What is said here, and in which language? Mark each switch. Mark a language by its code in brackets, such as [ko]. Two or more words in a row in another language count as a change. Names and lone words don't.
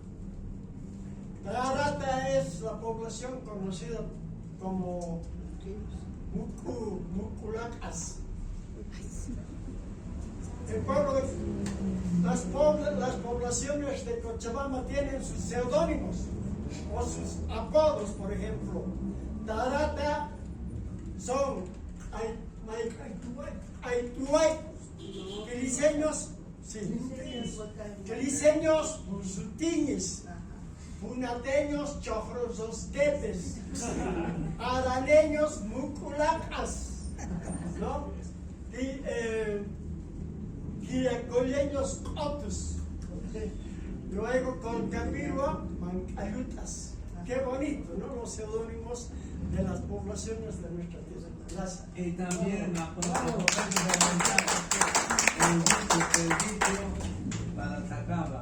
[es] Tarata es la población conocida como Muculacas. El pueblo las poblaciones de Cochabamba tienen sus seudónimos o sus apodos. Por ejemplo, Tarata son Aituay, quiliseños, quiliseños, musultiñes, punateños, chofrososquetes, araneños, muculacas, ¿no? Y quiracoleños, cotus. Luego con Capirua, mancayutas. Qué bonito, ¿no? Los seudónimos de las poblaciones de nuestra tierra. Gracias. Y también aprobamos el dicho para Sacaba.